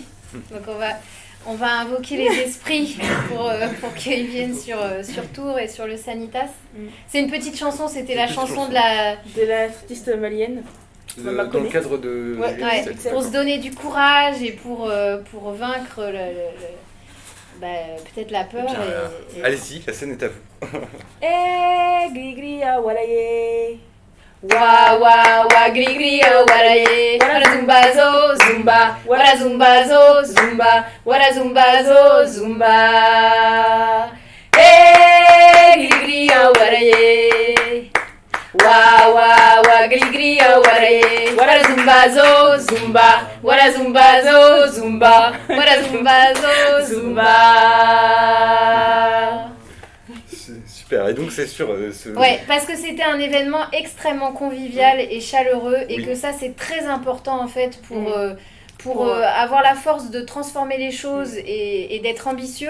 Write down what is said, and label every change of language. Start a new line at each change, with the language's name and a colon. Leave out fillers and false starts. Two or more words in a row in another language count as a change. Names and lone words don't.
French: Donc on va invoquer les esprits pour qu'ils viennent sur Tours et sur le Sanitas. C'est une petite chanson, c'était la chanson de l'artiste malienne. Dans le cadre de... Ouais, pour se donner du courage et pour vaincre peut-être la peur. Allez-y, la scène est à vous. Eh, gri gri ah walaye. Wa wa wa gri gri ah walaye. Wala zumba zo zumba. Wala zumba zo zumba. Wala zumba zo zumba. Eh, gri gri ah walaye. Wa wa wa gri gri ah walaye. Wala zumba zo zumba. Wala zumba zo zumba. Wala zumba zo zumba. Super, et donc c'est sur Ouais, parce que c'était un événement extrêmement convivial et chaleureux et que ça c'est très important en fait pour avoir la force de transformer les choses et d'être ambitieux.